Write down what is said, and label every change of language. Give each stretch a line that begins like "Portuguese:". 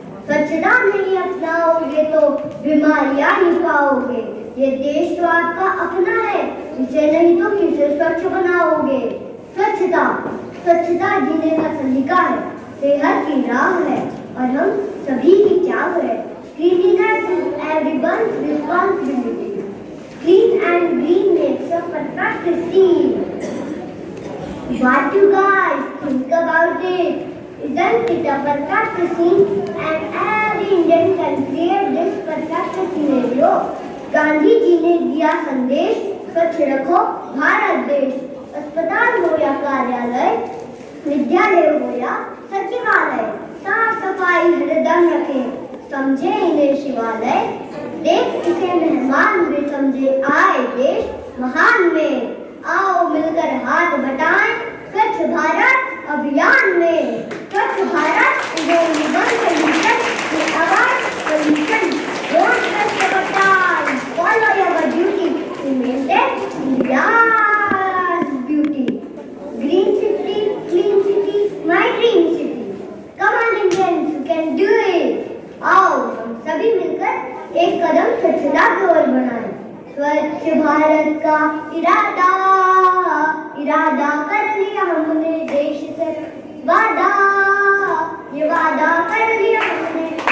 Hindi: स्वच्छता नहीं अपनाओगे तो बीमारियां ही पाओगे। ये देश तो आपका अपना है, इसे नहीं तो किसे स्वच्छ बनाओगे। स्वच्छता स्वच्छता जीने का सलीका है, सेहत की राह है और हम सभी की चाह है।
English: Cleanliness is everyone's responsibility. Clean and green makes a perfect scene. What you guys think about it? Isn't it a perfect scene? And every Indian can create this perfect scenario.
Hindi: Gandhi ji ने दिया संदेश, स्वच्छ रखो भारत देश। अस्पताल हो या कार्यालय, विद्यालय हो या सचिवालय, साफ सफाई हरदम रखें, समझे इन्हें शिवालय। देख इसे मेहमान में समझे आए देश महान में। आओ मिलकर हाथ बटाएं स्वच्छ भारत अभियान में।
English: Swachh Bharat is only one solution to avoid pollution. Don't trust your time. Follow your duty to maintain India's beauty. Green city, clean city, my dream city. Come on Indians, you can do it.
Hindi: आओ हम सभी मिलकर एक कदम स्वच्छता की ओर बढ़ाएं। स्वच्छ भारत का इरादा इरादा कर लिया हमने देश से वादा, ये वादा कर लिया हमने।